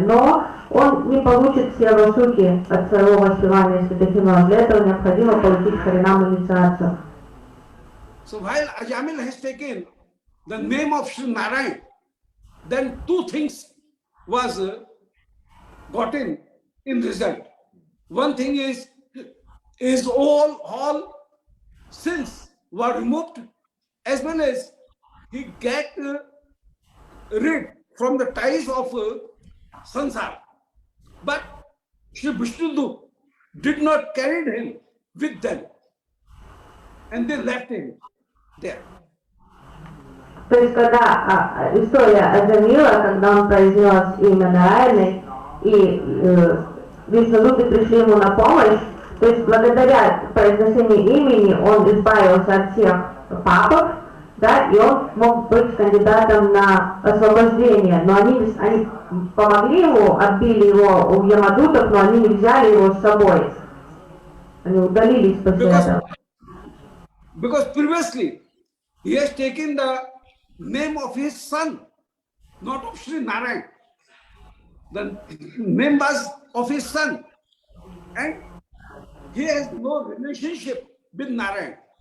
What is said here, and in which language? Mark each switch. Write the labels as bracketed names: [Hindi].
[Russian] Но он не получит все васуки от своего воспевания святых имен. Для этого необходимо получить харинам инициацию. [English] So while Ajamil has taken the name of Sri Narayan, then two things was gotten in result. One thing is all sins were removed, as well as he get rid from the ties of sansar. But Shri Vishnu did not carry him with them, and they left him there. [Russian] То есть, когда история Аджамила, когда он произнес имя Нараяны, и Вишнудуты пришли ему на помощь, то есть, благодаря произношению имени он избавился от всех папов, да, и он мог быть кандидатом на освобождение. Но они помогли ему, отбили его у Ямадутов, но они не взяли его с собой. Они удалились после этого. [English] Because previously he has taken the name of his son, not of Sri Narayan. The name was of his son, and he has no relationship with Narayan.